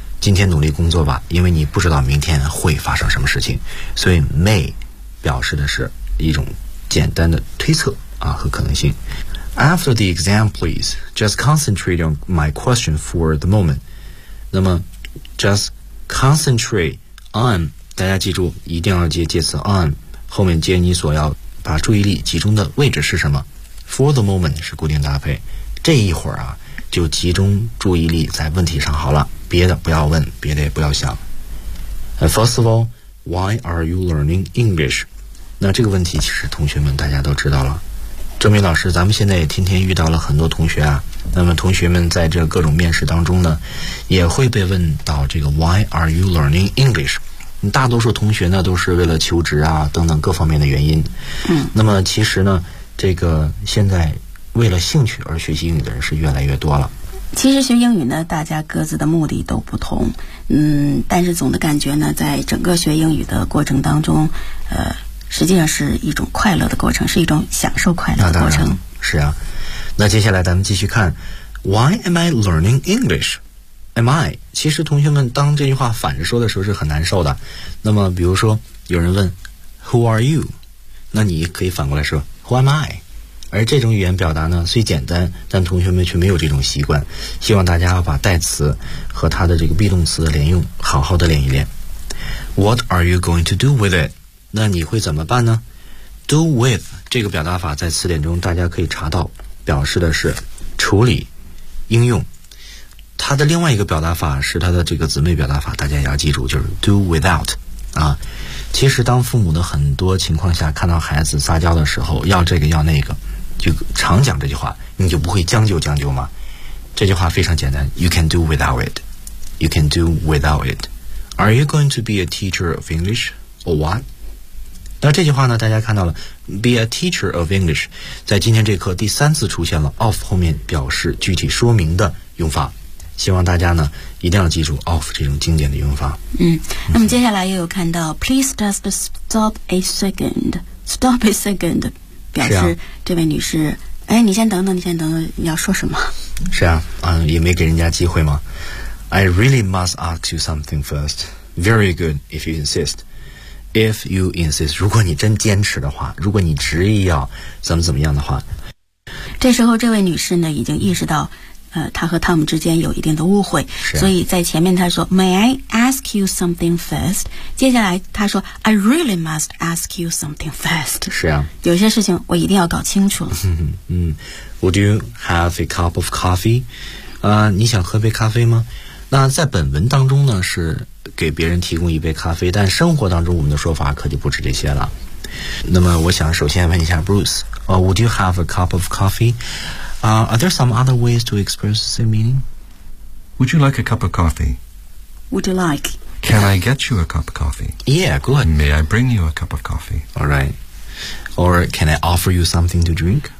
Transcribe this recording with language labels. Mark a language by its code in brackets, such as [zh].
[zh] 今天努力工作吧，因为你不知道明天会发生什么事情。所以 may 表示的是一种简单的推测啊和可能性。 [en] After the exam, please, just concentrate on my question for the moment. [zh] 那么 [en] just concentrate on, [zh] 大家记住一定要接介词 on, 后面接你所要把注意力集中的位置是什么。 [en] For the moment [zh] 是固定搭配，这一会儿啊就集中注意力在问题上好了，别的不要问，别的也不要想。 [en] First of all, why are you learning English? [zh] 那这个问题其实同学们大家都知道了。郑明老师，咱们现在也天天遇到了很多同学啊，那么同学们在这各种面试当中呢也会被问到这个 [en] Why are you learning English? [zh] 大多数同学呢都是为了求职啊等等各方面的原因。那么其实呢这个现在为了兴趣而学习英语的人是越来越多了。其实学英语呢大家各自的目的都不同，但是总的感觉呢在整个学英语的过程当中实际上是一种快乐的过程，是一种享受快乐的过程。是啊，那接下来咱们继续看 [en] Why am I learning English? Am I? [zh] 其实同学们当这句话反着说的时候是很难受的。那么比如说有人问 [en] Who are you? [zh] 那你可以反过来说 [en] Who am I? [zh] 而这种语言表达呢虽简单，但同学们却没有这种习惯，希望大家要把代词和它的这个 be 动词的连用好好的练一练。 [en] What are you going to do with it? [zh] 那你会怎么办呢？ [en] Do with [zh] 这个表达法在词典中大家可以查到，表示的是处理、应用。它的另外一个表达法是它的这个姊妹表达法，大家也要记住，就是 do without 啊。其实当父母的很多情况下看到孩子撒娇的时候要这个要那个，就常讲这句话，你就不会将就将就吗？这句话非常简单， [en] You can do without it. You can do without it. Are you going to be a teacher of English or what? [zh] 那这句话呢大家看到了 [en] be a teacher of English [zh] 在今天这课第三次出现了 of 后面表示具体说明的用法，希望大家呢一定要记住 of 这种经典的用法。那么接下来又有看到 [en] please just stop a second, [zh] stop a second 表示、这位女士哎，你先等等你要说什么。是啊，也没给人家机会吗？ [en] I really must ask you something first. Very good if you insistIf you insist, [zh] 如果你真坚持的话，如果你执意要怎么怎么样的话。这时候这位女士呢已经意识到她和汤姆之间有一定的误会。所以在前面她说 [en] May I ask you something first? [zh] 接下来她说 [en] I really must ask you something first. [zh] 是啊。有些事情我一定要搞清楚了。 [en] Would you have a cup of coffee? [zh] 你想喝杯咖啡吗？那在本文当中呢是给别人提供一杯咖啡，但生活当中我们的说法可就不止这些了。那么我想首先问一下 [en] Bruce, would you have a cup of coffee? Are there some other ways to express the same meaning? Would you like a cup of coffee? Would you like? Can I get you a cup of coffee? Yeah, good. May I bring you a cup of coffee? All right. Or can I offer you something to drink?